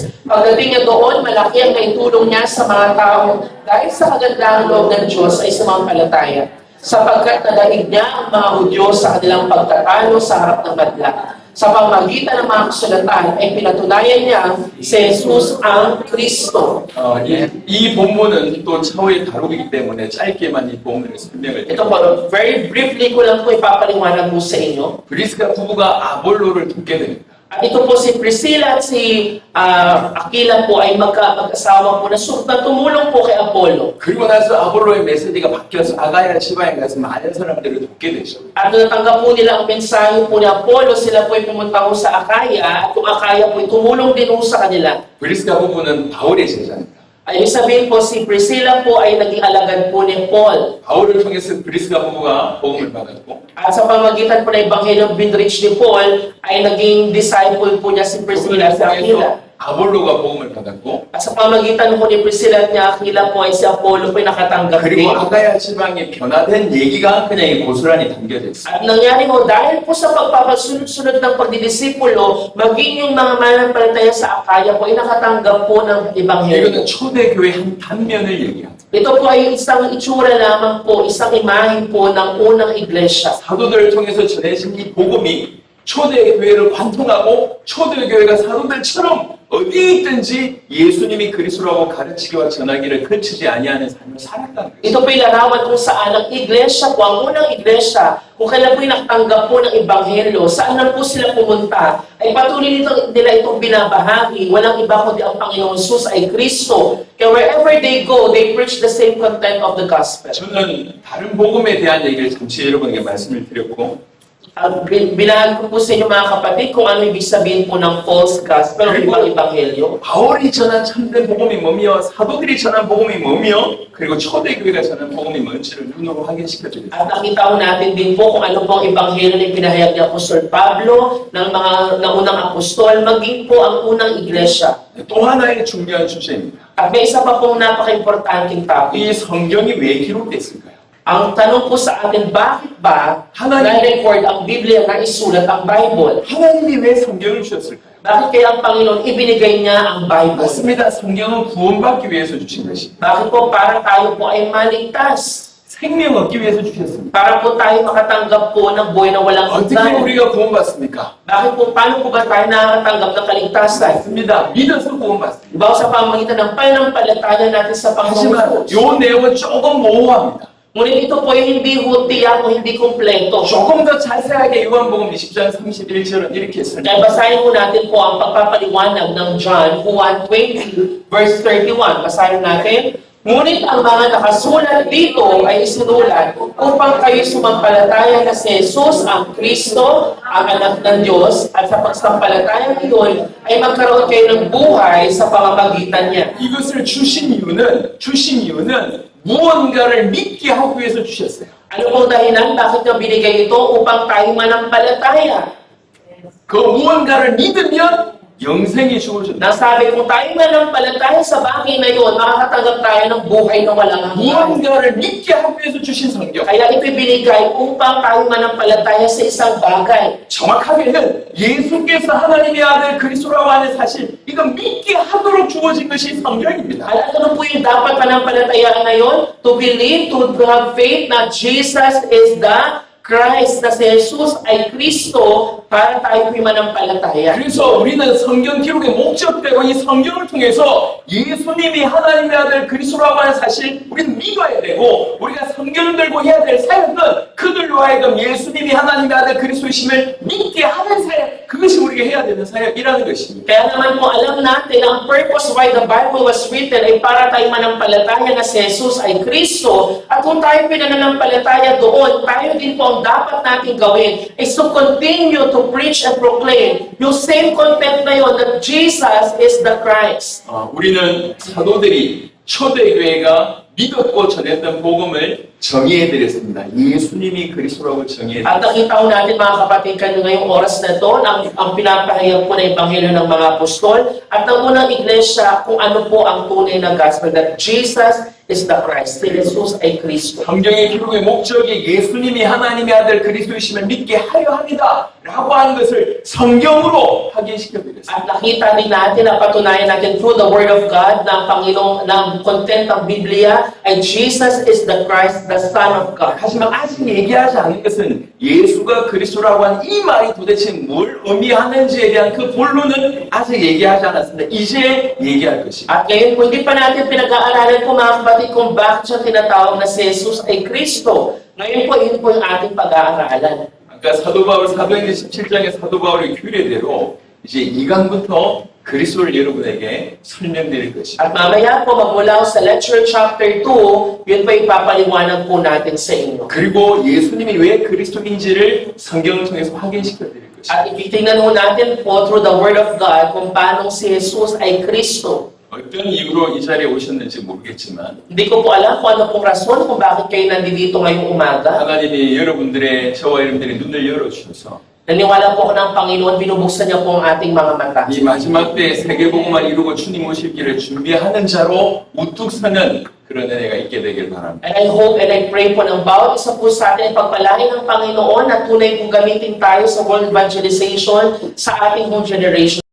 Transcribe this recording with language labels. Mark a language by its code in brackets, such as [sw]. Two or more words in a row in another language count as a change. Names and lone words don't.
[tl] Pagdating niya doon, malaki ang naitulong niya sa mga tao dahil sa kagandahang loob ng Diyos ay sumampalataya. Sapagkat nadaig niya ang mga Hudyo sa kanilang pagtatalo sa harap ng madla. Sa pamamagitan ng mga kasulatan ay pinatunayan niya si Jesus ang Kristo. [ko] 이 본문은 또 차후에 다루기 때문에 짧게만 이 본문을 설명을 [tl] Ito po, [en] very briefly [tl] ko lang po ipapaliwanag po sa inyo. [ko] 브리스가 부부가 아볼로를 돕게 됩니다. [tl] At ito po si Priscilla at si Aquila po ay mag-asawa po na tumulong po kay Apollo. [ko] 그리고 나서 아볼로의 메시지가 바뀌어서 아가야 지방에 가서 많은 사람들을 돕게 되죠. [tl] At natanggap po nila ang mensahe po ni Apollo, sila po ay pumunta po sa Akaya, at yung Akaya po ay tumulong din po sa kanila. [ko] 브리스가 부부는 바울의 제자입니다. [tl] Ay ibig sabihin po, si Priscilla po ay naging alagad po ni Paul. [ko] 바울을 통해서 브리스가 부부가 복음을 받았고 [tl] At sa pamagitan po ng Ebanghelyo Binrich ni Paul, ay naging disciple po niya si Priscilla [ko] 복음을 [tl] at Aquila. [ko] 통해서 아볼로가 복음을 받았고 [tl] At sa pamagitan po ni Priscilla at ni Aquila po ay si Apollo po ay nakatanggap din. [ko] 그리고 아가야 지방에 변화된 얘기가 그냥 이 고스란히 담겨져 있어요. [tl] At nangyari mo, dahil po sa pagpapasunod-sunod ng pagdidisipulo, maging yung mga mananampalataya sa Akaya po ay nakatanggap po ng Ebanghelyo. [ko] 이거는 초대교회 한 단면을 얘기합니다. [tl] Ito po ay isang itsura lamang po, isang imahe po ng unang iglesia. [ko] 사도들을 통해서 전해진 이 복음이 초대교회를 관통하고 초대교회가 사도들처럼 어디에 있든지 예수님이 그리스도라고 가르치기와 전하기를 그치지 아니하는 삶을 살았다는 거예요. [tl] Ito po yung larawan kung saan ang iglesia po, ang unang iglesia, kung kailan po yung nakatanggap po ng Ebanghelyo, saan na po sila pumunta, ay patuloy nila itong binabahagi. Walang iba kundi ang Panginoon Jesus ay Kristo. [en] Kaya wherever they go, they preach the same content of the gospel. [ko] 저는 다른 복음에 대한 얘기를 잠시 여러분에게 말씀을 드렸고 [tl] Binahag ko po sa inyo mga kapatid kung ano ibig sabihin po ng [en] false gospel [tl] o ibang Ebanghelyo. [ko] 바울이 전한 참된 복음이 뭐며 사도들이 전한 복음이 뭐며 그리고 초대교회가 전한 복음이 뭔지를 눈으로 확인시켜드립니다. [tl] At nakita ko natin din po kung ano po ang Ebanghelyo na pinahayag ni Apostol Pablo ng unang apostol, maging po ang unang iglesia. [ko] 또 하나의 중요한 주제입니다. [tl] At may isa pa pong napaka-importanting topic. [ko] 이 성경이 왜 기록됐을까요? [tl] Ang tanong po sa atin, bakit ba [ko] 하나님- [tl] na-record ang Biblia na isulat ang Bible? [ko] 하나님이 왜 성경을 주셨을까요? [tl] Bakit kaya ang Panginoon ibinigay niya ang Bible? [ko] 맞습니다. 성경은 구원받기 위해서 주신 것입니다. [tl] Bakit po para tayo po ay maligtas? [ko] 생명 얻기 위해서 주셨습니다. [tl] Para po tayo makatanggap po ng buhay na walang [ko] 어떻게 [tl] hanggan. [ko] 우리가 구원받습니까? [tl] Bakit po, paano po ba tayo nakakatanggap ng kaligtasan? [ko] 맞습니다. 믿어서 구원받습니다. [tl] Diba sa pamagitan ng pananampalataya natin sa Panginoon? [ko] 하지만 요 내용은 조금 모호합니다. [tl] Ngunit ito po yung hindi hutiyak o hindi kompleto. [ko] 조금 더 자세하게 요한복음 20장 31절은 이렇게 [tl] Kaya [ko] 설명합니다. [tl] basahin po natin po ang pagpapaliwanag ng John 1:20 verse 31. Basahin natin. Ngunit ang mga nakasulat dito ay isinulat upang kayo sumampalataya na si Jesus ang Kristo, ang anak ng Diyos, at sa pagsampalataya iyon ay magkaroon kayo ng buhay sa pamamagitan niya. [ko] 이것을 주신 이유는 무언가를 믿게 하기 위해서 주셨어요. [tl] Ano pong dahilan? Bakit niya binigay ito? Upang tayo manampalataya. [ko] 그 무언가를 믿으면 영생이 주어졌다. [tl] Nasabi kung tayo manampalataya sa bagay na yun, makakatanggap tayo ng buhay na walang hanggan. [ko] 무언가를 믿게 하기 위해서 주신 성경. [tl] Kaya ito binigay upang tayo manampalataya sa isang bagay. [ko] 정확하게는 예수께서 하나님의 아들 그리스도라고 하는 사실, 이건 믿게 하도록 주어진 것이 성경입니다. [tl] At ano po yung dapat manampalatayaan na yun? [en] To believe, to have faith na Jesus is the Christ, [tl] na si Jesus ay Kristo para tayo po'y manampalataya. [ko] 그래서 우리는 성경 기록의 목적대로 이 성경을 통해서 예수님이 하나님의 아들 그리스도라고 하는 사실 우리는 믿어야 되고, 우리가 성경을 들고 해야 될 사역은 그들로 하여금 예수님이 하나님의 아들 그리스도이심을 믿게 하는 사역, 그것이 우리가 해야 되는 사역이라는 것입니다. [tl] Kaya naman po alam natin ang [en] purpose why the Bible was written [tl] ay para tayo manampalataya na si Jesus ay Kristo. At kung tayo pinananampalataya doon, tayo din po ang dapat natin gawin is [en] to continue to preach and proclaim [tl] yung [en] same content [tl] na yun [en] that Jesus is the Christ. [ko] 우리는 사도들이 초대교회가 믿었고 전했던 복음을 정의해드렸습니다. 예수님이 그리스도라고 정의해드렸습니다. [tl] At nakita ko natin mga kapatid kanyo ngayong oras na ito, ang pinapahayag po na Ebanghelyo ng mga Apostol at ng unang iglesia kung ano po ang tunay na gospel, [en] that Jesus is the Christ. [tl] Si Jesus ay Kristo. [ko] 성경의 기록의 목적이 예수님이 하나님의 아들 그리스도이심을 믿게 하려 합니다. 라고 하는 것을 성경으로 확인시켜드렸습니다. [tl] At nakita din natin, napatunayan natin [en] through the Word of God [tl] ng Panginoong, ng content ng Biblia ay [en] Jesus is the Christ, the Son of God. [ko] 하지만 아직 얘기하지 않은 것은 예수가 그리스도라고 하는 이 말이 도대체 뭘 의미하는지에 대한 그 본론은 아직 얘기하지 않았습니다. 이제 얘기할 것입니다. [tl] At ngayon po, hindi pa natin pinag-aaralan po mga kapatid kung bakit siya tinatawag na si Jesus ay Kristo. Ngayon po, yun po yung ating pag-aaralan. [ko] 아까 사도 바울 사도행전 17장의 사도 바울의 규례대로 이제 2강부터 그리스도를 여러분에게 설명드릴 것입니다. [tl] At mamaya po, magmula sa [en] lecture chapter [tl] 2, yun po ipapaliwanag po natin sa inyo. [ko] 그리고 예수님이 왜 그리스도인지를 성경을 통해서 확인시켜 드릴 것입니다. [tl] At ikitingnan po natin po [en] through the Word of God [tl] kung paano si Jesus ay Kristo. [ko] 어떤 이유로 이 자리에 오셨는지 모르겠지만 [tl] Hindi ko po alam kung ano pong rason kung bakit kayo nandito ngayong umaga. [ko] 하나님이 여러분들의 저와 여러분들의 눈을 열어주셔서 [tl] Naniwala po ako ng Panginoon, binubuksan niya po ang ating mga mata. [ko] 이 마지막 때에 세계복음만 이루고 주님 오실 길을 준비하는 자로 우뚝 서는 그런 은혜가 있게 되길 바랍니다. [en] And I hope and I pray [tl] po ng bawat isa po sa atin ay pagpalain ng Panginoon at tunay pong gamitin tayo sa [en] world evangelization [tl] sa ating [en] home generation.